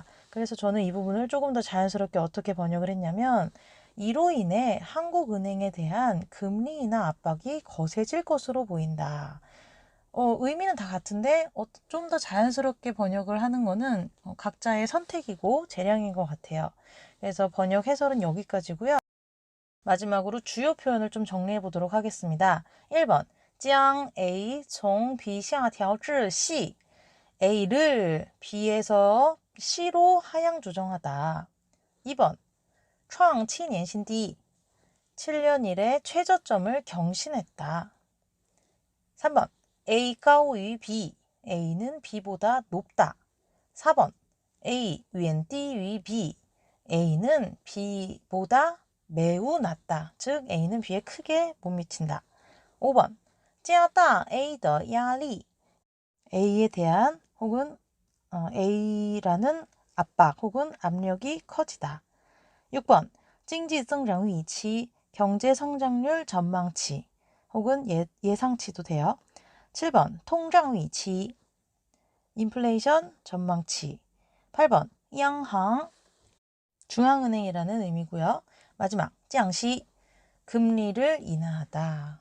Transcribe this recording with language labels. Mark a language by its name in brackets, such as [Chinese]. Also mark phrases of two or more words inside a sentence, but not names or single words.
[Korean] 그래서 저는 이 부분을 조금 더 자연스럽게 어떻게 번역을 했냐면 이로 인해 한국은행에 대한 금리 인하 압박이 거세질 것으로 보인다. 의미는 다 같은데 좀 더 자연스럽게 번역을 하는 거는 각자의 선택이고 재량인 것 같아요. 그래서 번역 해설은 여기까지고요. 마지막으로 주요 표현을 좀 정리해 보도록 하겠습니다. 1번 [Chinese] 将 A 从 B 下调至 C [Korean] A를 B에서 C로 하향 조정하다. 2번 [Chinese] 创 7年新低 [Korean] 7년 이래 최저점을 경신했다. 3번 [Chinese] A 高于 B [Korean] A는 B보다 높다. 4번 [Chinese] A 远低于 B [Korean] A는 B보다 매우 낮다. 즉 A는 B에 크게 못 미친다. 5번 [Chinese] 加大 A 的压力 [Korean] A에 대한 혹은 A라는 압박 혹은 압력이 커지다. 6번 [Chinese] 经济增长预期 [Korean] 경제 성장률 전망치 혹은 예상치도 돼요. 7번 통장 위치 인플레이션 전망치. 8번 央行 중앙은행이라는 의미고요. 마지막 降息 금리를 인하하다.